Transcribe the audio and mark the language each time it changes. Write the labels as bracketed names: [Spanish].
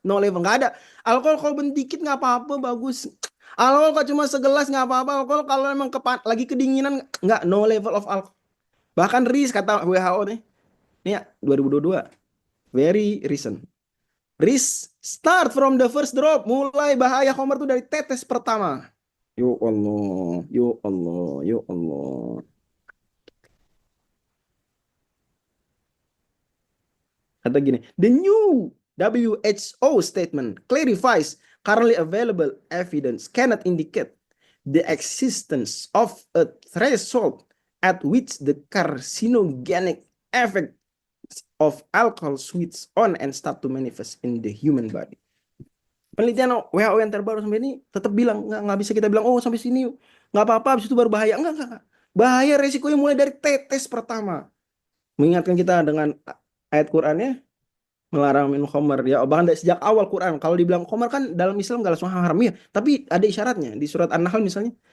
[English] No level, [Indonesian] nggak ada. Alkohol kalau dikit nggak apa-apa, bagus. Alkohol kalau cuma segelas nggak apa-apa. Alkohol kalau memang lagi kedinginan nggak, [English] no level of alcohol. [Indonesian] Bahkan risk kata WHO nih. Ini ya 2022. [English] Very recent. Risk start from the first drop. [Indonesian] Mulai bahaya khamar itu dari tetes pertama. Ya Allah, ya Allah, ya Allah. Kata gini, [English] the new WHO statement clarifies currently available evidence cannot indicate the existence of a threshold at which the carcinogenic effect of alcohol switch on and start to manifest in the human body. [Indonesian] Penelitian WHO yang terbaru sampai ini tetap bilang nggak bisa kita bilang oh sampai sini nggak apa-apa, habis itu baru bahaya. Enggak. Bahaya resikonya mulai dari tetes pertama. Mengingatkan kita dengan ayat Qurannya melarang minum khamar ya, bahkan dari sejak awal Quran kalau dibilang khamar kan dalam Islam nggak langsung haram ya, tapi ada isyaratnya di surat An-Nahl misalnya.